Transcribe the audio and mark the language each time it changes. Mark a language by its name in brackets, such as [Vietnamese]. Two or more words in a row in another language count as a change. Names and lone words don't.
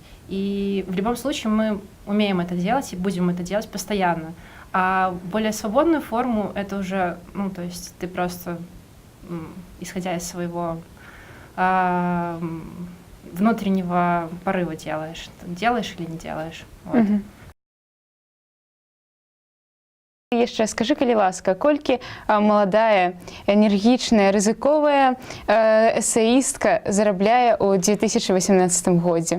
[Russian] И в любом случае мы умеем это делать и будем это делать постоянно. А более свободную форму это уже, то есть ты просто, исходя из своего внутреннего порыва делаешь или не делаешь. Вот. [Belarusian] Яшчэ скажы, калі ласка, колькі маладая, энергічная, рызыковая эсеістка зарабляе ў 2018 годзе?